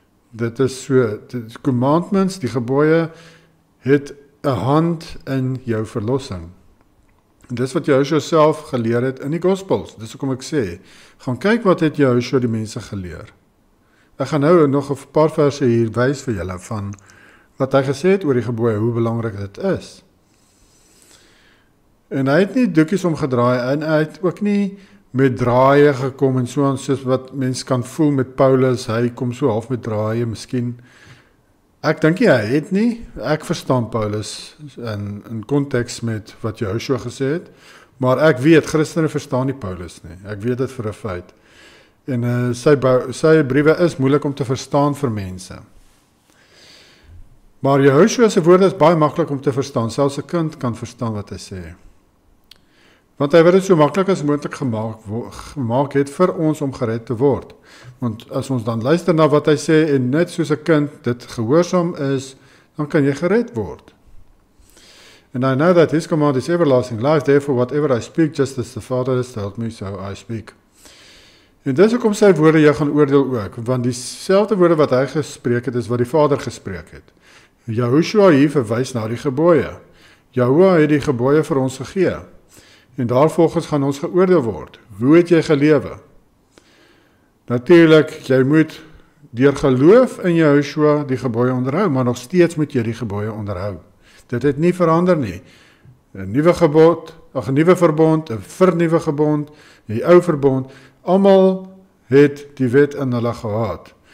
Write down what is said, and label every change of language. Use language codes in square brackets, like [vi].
[af] Dit is so, die commandments, die gebooie, het 'n hand in jou verlossing. En dis wat Jehoshua self geleer het in die Gospels, dis hoekom ek sê, gaan kyk wat het Jehoshua die mense geleer. Ek gaan nou nog 'n paar verse hier wys vir julle van wat hy gesê het oor die gebooie, hoe belangrik dit is. En hy het nie doekies omgedraai en hy het ook nie met draaie gekom en so aan soos wat mens kan voel met Paulus, hy kom so half met draaie miskien. Ek dink nie hy het nie, ek verstaan Paulus in konteks met wat Jehoshua gesê het, maar ek weet, Christene verstaan nie Paulus nie, ek weet dit vir 'n feit. En sy briewe is moeilik om te verstaan vir mense. Maar Jehoshua se woorde is baie maklik om te verstaan, selfs 'n kind kan verstaan wat hy sê. Want hy het dit so maklik as moontlik gemaak het vir ons om gered te word. Want as ons dan luister na wat hy sê en net soos 'n kind dit gehoorsaam is, dan kan jy gered word. [en] And I know that his command is everlasting life, therefore whatever I speak, just as the Father has told me, so I speak. [af] En dis hoekom sy woorde jy gaan oordeel ook, want dieselfde woorde wat hy gespreek het, is wat die Vader gespreek het. Jehoshua hier verwys na die gebooie. Jehoshua het die gebooie vir ons gegee. En daarvolgens gaan ons geoordeel word. Hoe het jy gelewe? Natuurlik, jy moet deur geloof in Jehoshua die gebooie onderhou, maar nog steeds moet jy die gebooie onderhou. Dit het nie verander nie. 'n nuwe gebod, 'n nuwe verbond, 'n vernuwe gebod, die ou verbond, almal het die wet in hulle gehad.